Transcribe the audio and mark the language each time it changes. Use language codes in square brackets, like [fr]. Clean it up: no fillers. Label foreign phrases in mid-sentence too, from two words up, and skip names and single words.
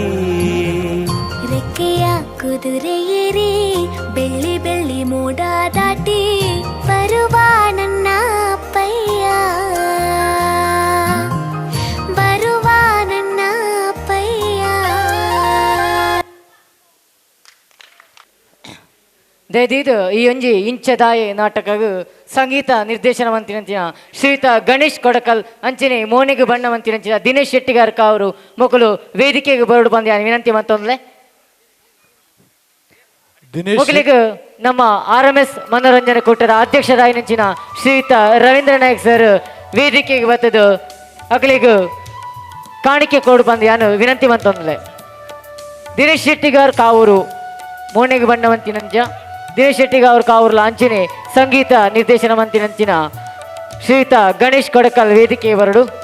[kn] ರೆಕ್ಕೆಯ ಕುದುರೆ ಏರಿ ಬೆಳ್ಳಿ ಬೆಳ್ಳಿ ಮೋಡ ದಾಟಿ ಬರುವ ನನ್ನ ಅಪ್ಪಯ್ಯ, ಬರುವ ನನ್ನ ಅಪ್ಪಯ್ಯ। [tcy] ದಯದಿದು ಈ ಒಂಜಿ ಇಂಚದಾಯೆ ನಾಟಕಗು ಸಂಗೀತ ನಿರ್ದೇಶನ ಮಂತಿನಂಚಿನ ಶ್ರೀಯುತ ಗಣೇಶ್ ಕೊಡಕಲ್ ಅಂಚನೆ ಮೋನಿಗೆ ಬಣ್ಣ ಮಂತಿನಂಚಿನ ದಿನೇಶ್ ಶೆಟ್ಟಿಗಾರ್ ಕಾವರು ಮೊಕಲು ವೇದಿಕೆಗೆ ಬರಡು ಬಂದ ವಿನಂತಿ ಮಂತೊಂದ್ಲೆ ಮೊಕಲಿಗೆ ನಮ್ಮ RMS ಮನೋರಂಜನೆ ಕೂಟದ ಅಧ್ಯಕ್ಷರಾಯಿನಂಚಿನ ಶ್ರೀಯುತ ರವೀಂದ್ರ ನಾಯಕ್ ಸರ್ ವೇದಿಕೆಗೆ ಬರ್ತದು ಅಕಲಿಗೆ ಕಾಣಿಕೆ ಕೊಡು ಬಂದ ಯಾನು ವಿನಂತಿ ಮಂತೊಂದ್ಲೆ ದಿನೇಶ್ ಶೆಟ್ಟಿಗಾರ್ ಕಾವರು ಮೋನಿಗೆ ಬಣ್ಣ ಮಂತಿನಂಚ ದಿನೇಶ್ ಶೆಟ್ಟಿಗಾರ್ ಕಾವೂರ್ಲ ಅಂಚನೆ ಸಂಗೀತ ನಿರ್ದೇಶನ ಮಂತಿನಂಚಿನ ಶ್ರೀಯುತ ಗಣೇಶ್ ಕೊಡಕಲ್ ವೇದಿಕೆ ಬರಡು